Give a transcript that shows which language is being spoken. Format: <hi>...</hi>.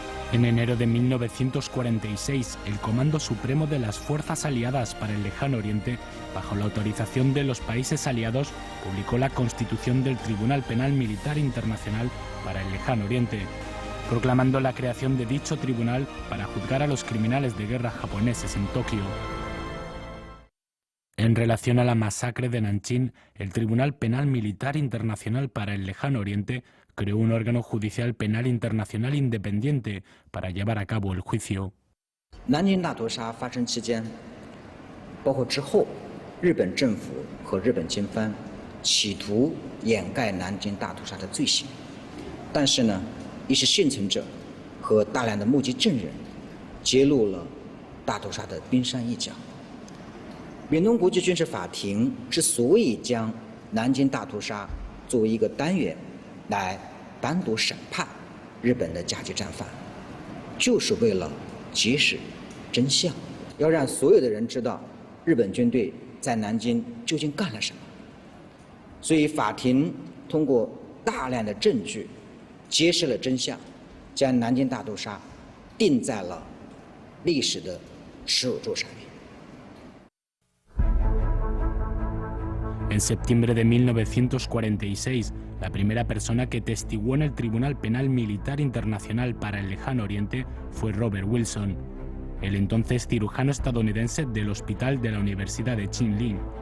<es>En enero de 1946, el Comando Supremo de las Fuerzas Aliadas para el Lejano Oriente, bajo la autorización de los países aliados, publicó la Constitución del Tribunal Penal Militar Internacional para el Lejano Oriente, proclamando la creación de dicho tribunal para juzgar a los criminales de guerra japoneses en Tokio. En relación a la masacre de Nanjing, el Tribunal Penal Militar Internacional para el Lejano Oriente creó un órgano judicial penal internacional independiente para llevar a cabo el juicio.</es> <zh>南京大屠杀发生期间，包括之后，日本政府和日本军方企图掩盖南京大屠杀的罪行，但是呢，一些幸存者和大量的目击证人揭露了大屠杀的冰山一角。远东国际军事法庭之所以将南京大屠杀作为一个单元来单独审判日本的甲级战犯，就是为了揭示真相，要让所有的人知道日本军队在南京究竟干了什么。所以法庭通过大量的证据揭示了真相，将南京大屠杀钉在了历史的耻辱柱上面。</zh> <es>En septiembre de 1946, la primera persona que testiguó en el Tribunal Penal Militar Internacional para el Lejano Oriente fue Robert Wilson, el entonces cirujano estadounidense del Hospital de la Universidad de Chinling.</es>